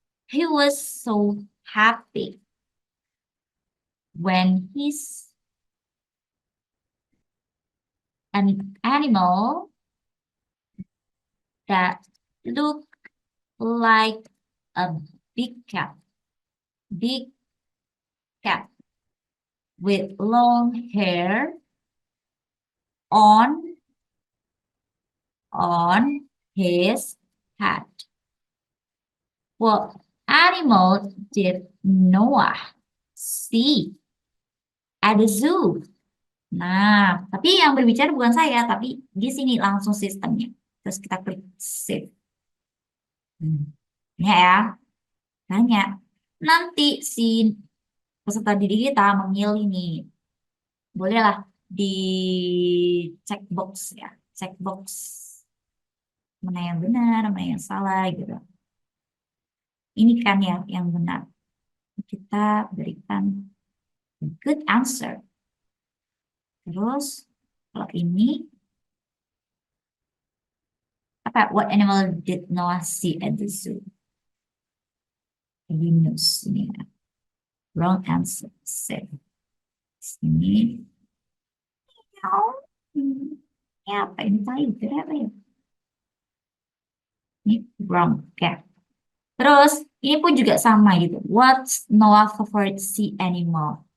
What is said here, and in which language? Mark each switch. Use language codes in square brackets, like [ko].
[en] He was so happy when an animal that looked like a big cat with long hair on his head. What animal did Noah see at the zoo? [id] Nah, tapi yang berbicara bukan saya, tapi di sini langsung sistemnya. Terus kita klik save. Ya, nanya. Nanti si peserta didik kita memilih nih. Bolehlah di checkbox ya. Checkbox. Mana yang benar, mana yang salah gitu. Ini kan ya yang benar. kita berikan [en] good answer. [id] Terus kalau ini apa? [en] What animal did Noah see at the zoo? [id] Venus ini ya. [en] Wrong answer. [id] Sini. Ya, apa ini tiger apa ya? Ini [en] wrong cat. [id] Terus ini pun juga sama gitu. [en] What's Noah favorite sea animal?